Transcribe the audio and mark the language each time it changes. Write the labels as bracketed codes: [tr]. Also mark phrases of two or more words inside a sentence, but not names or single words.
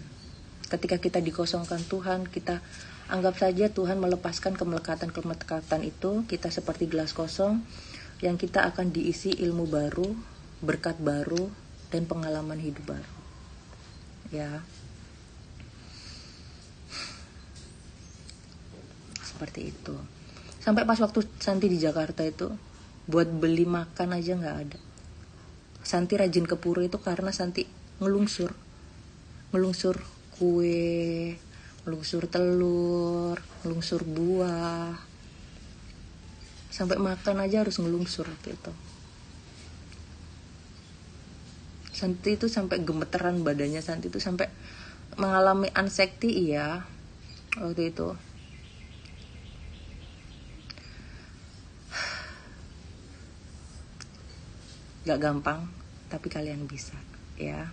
[id] Ketika kita dikosongkan Tuhan, kita anggap saja Tuhan melepaskan kemelekatan-kemelekatan itu, kita seperti gelas kosong yang kita akan diisi ilmu baru, berkat baru, dan pengalaman hidup baru. Ya. seperti itu. Sampai pas waktu Santi di Jakarta itu, buat beli makan aja nggak ada. Santi rajin ke pura itu karena Santi ngelungsur kue, ngelungsur telur, ngelungsur buah, sampai makan aja harus ngelungsur gitu. Santi itu sampai gemeteran badannya, Santi itu sampai mengalami anxiety, iya, waktu itu. Gak gampang, tapi kalian bisa, ya.